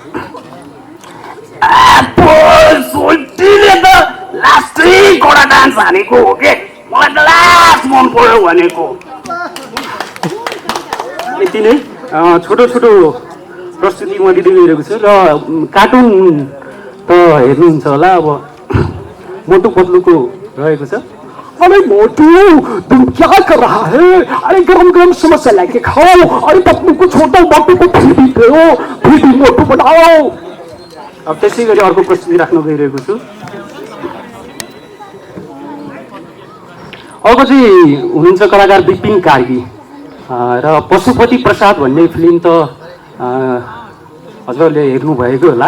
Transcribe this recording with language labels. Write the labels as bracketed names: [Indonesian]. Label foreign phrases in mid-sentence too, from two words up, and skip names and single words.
[Nepali] लास्टै कडा डान्स हानेको हो के, मलाई त लास्ट मन पर्यो भनेको। यति नै छोटो छोटो प्रस्तुति म दिँदै गइरहेको छु। र कार्टुन त हेर्नुहुन्छ होला, अब मोटु पतलुको रहेको छ। [Hindi] अरे मोटू तुम क्या कर रहा है? अरे गरम गरम समोसा लेके खाओ। अरे पतलू को छोड़ो, मोटू को फिर भी दो, फिर भी मोटू बनाओ। [Nepali] अब त्यसै गरी अर्को प्रस्तुति राख्न गइरहेको छु। अर्को चाहिँ हुनुहुन्छ कलाकार विपिन कार्की र पशुपति प्रसाद भन्ने फिल्म त हजुरहरूले हेर्नुभएको होला।